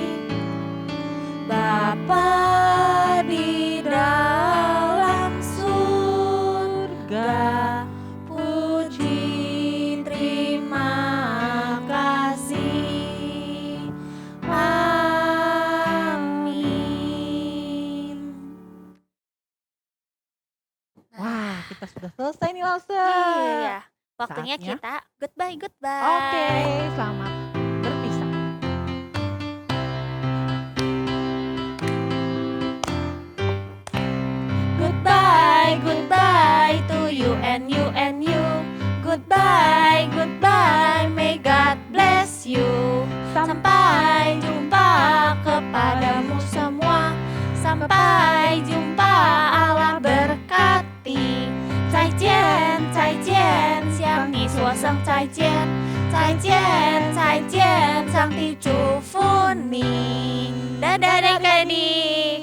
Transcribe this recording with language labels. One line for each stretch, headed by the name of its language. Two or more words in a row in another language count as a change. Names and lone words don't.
Indonesian: Bapa di dalam surga, puji terima kasih. Amin. Wah, kita sudah selesai nih Lause. Iya, waktunya Saatnya. kita goodbye. Oke, selamat berpisah.
English: Goodbye to you and you and you. Goodbye, may God bless you.
Indonesian: Sampai jumpa kepadamu semua. Sampai jumpa, Allah berkati.
Chinese: 再见，向你说声再见，上帝祝福你。
Indonesian: kami. Dadah adik-adik.